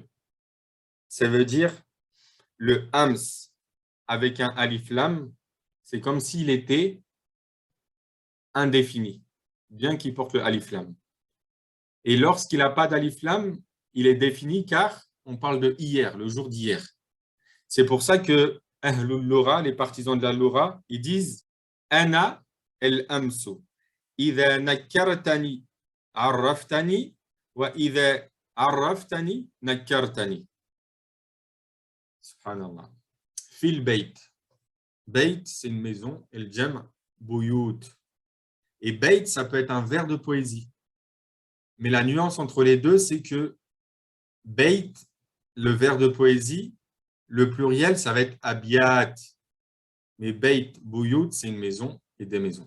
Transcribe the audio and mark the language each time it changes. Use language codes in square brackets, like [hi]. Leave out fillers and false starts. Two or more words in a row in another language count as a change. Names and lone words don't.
[fr] Ça veut dire le ams avec un [ar] ألف لام, [fr] c'est comme s'il était indéfini, bien qu'il porte le alif lam. Et lorsqu'il n'a pas d' [ar] ألف لام, [fr] il est défini car on parle de hier, le jour d'hier. C'est pour ça que les partisans de la Lora, ils disent [ar] أنا الأمس. إذا نكّرتني عرّفتني وإذا عرّفتني نكّرتني. سبحان الله. في البيت. [fr] Bayt, c'est une maison. Et le jam, bouyout. Et bayt, ça peut être un vers de poésie. Mais la nuance entre les deux, c'est que bayt, le vers de poésie, le pluriel, ça va être abiyat. Mais [ar] بيت، بيوت, [fr] c'est une maison et des maisons.